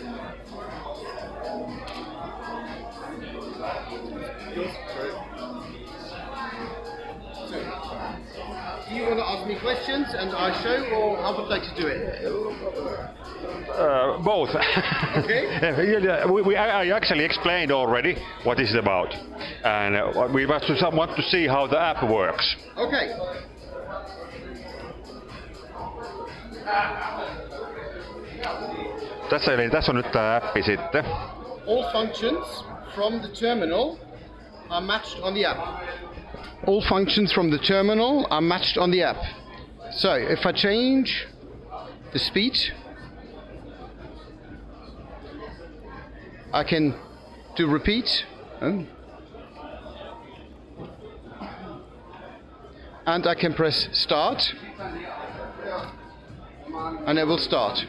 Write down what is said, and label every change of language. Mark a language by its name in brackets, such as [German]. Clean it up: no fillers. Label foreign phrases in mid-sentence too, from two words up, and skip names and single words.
[English] Do you want to ask me questions and I show, or how would you like to do it? Both. Okay. I actually explained already what this is about, and we want to see how the app works. Okay. [Finnish] Tässä on nyt tämä appi sitten. [English] All functions from the terminal are matched on the app. All functions from the terminal are matched on the app. So if I change the speed, I can do repeat, and I can press start, and it will start.